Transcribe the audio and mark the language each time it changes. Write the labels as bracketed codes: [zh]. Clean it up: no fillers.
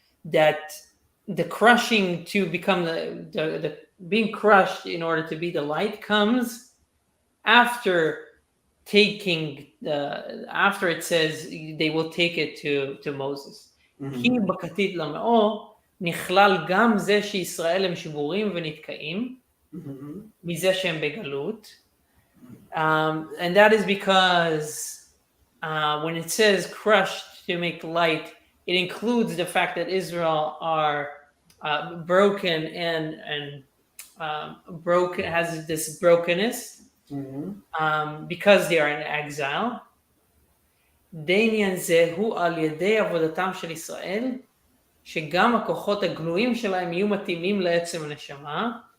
[en] That the crushing to become the being crushed in order to be the light comes after taking after it says they will take it to Moses. [he] כי בכתית למאור נכלל גם זה שישראל הם שבורים ונתקעים מזה שהם בגלות. [en] And that is because when it says crushed to make light, it includes the fact that Israel are broken and broken, has this brokenness because they are in exile. [he] דעניין זה הוא על ידי עבודתם של ישראל, שגם הכוחות הגלויים שלהם יהיו מתאימים לעצם הנשמה.